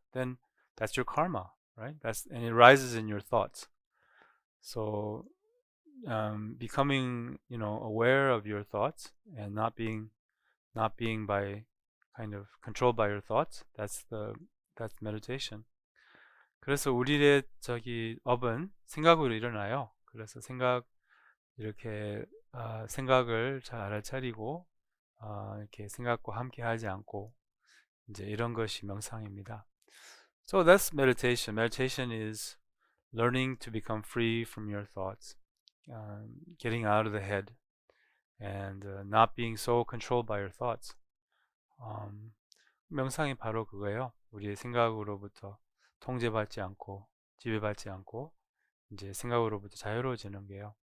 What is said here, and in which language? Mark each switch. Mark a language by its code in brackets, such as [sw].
[en] Then that's your karma, right? And it rises in your thoughts. So becoming aware of your thoughts and not being by kind of controlled by your thoughts, that's meditation. [ko] 그래서 우리의 업은 생각으로 일어나요. 그래서 이렇게 생각을 잘 알아차리고 이렇게 생각과 함께 하지 않고 이제 이런 것이 명상입니다. [en] So that's meditation. Meditation is learning to become free from your thoughts, getting out of the head, and not being so controlled by your thoughts. [ko] 명상이 바로 그거예요. 우리의 생각으로부터 통제받지 않고 지배받지 않고 이제 생각으로부터 자유로워지는 게요.